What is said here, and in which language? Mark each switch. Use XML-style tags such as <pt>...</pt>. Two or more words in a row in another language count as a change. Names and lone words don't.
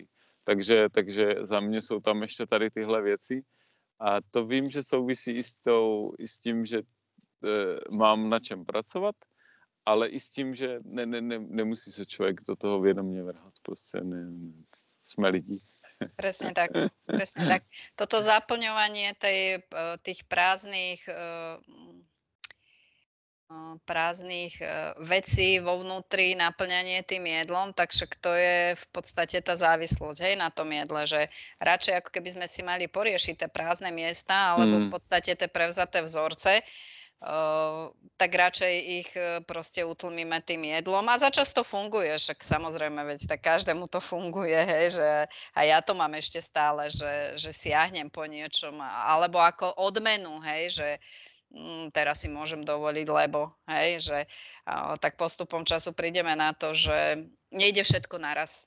<cs>Takže za mě jsou tam ještě tady tyhle věci, a to vím, že souvisí i s tím, že mám na čem pracovat, ale i s tím, že nemusí se člověk do toho vědomě vrhat. Prostě jsme lidi.</cs> <sk>Presne tak, presne tak. Toto zaplňovanie tých prázdnych vecí vo vnútri, naplňanie tým jedlom, tak však to je v podstate tá závislosť, hej, na tom jedle, že radšej ako keby sme si mali poriešiť tie prázdne miesta, alebo v podstate tie prevzaté vzorce, tak radšej ich proste utlmíme tým jedlom, a začas to funguje, však samozrejme, veď tak každému to funguje, hej, že a ja to mám ešte stále, že siahnem po niečom, alebo ako odmenu, hej, že teraz si môžem dovoliť, lebo, hej, že tak postupom času prídeme na to, že nejde všetko naraz.</sk>